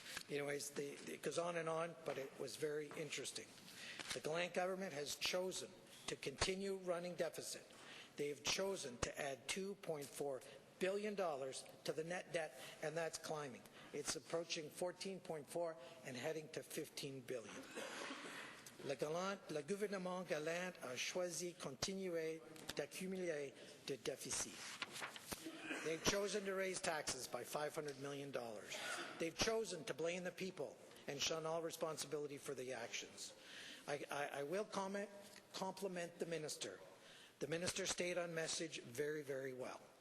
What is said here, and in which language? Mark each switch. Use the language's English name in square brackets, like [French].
[English] Anyways, it goes on, but it was very interesting. The Gallant government has chosen to continue running deficit. They have chosen to add $2.4 billion to the net debt, and that's climbing. It's approaching 14.4 and heading to 15 billion. [French] Le gouvernement Gallant a choisi continuer d'accumuler de déficit. [English] They've chosen to raise taxes by $500 million. They've chosen to blame the people and shun all responsibility for the actions. I will compliment the minister. The minister stayed on message very, very well.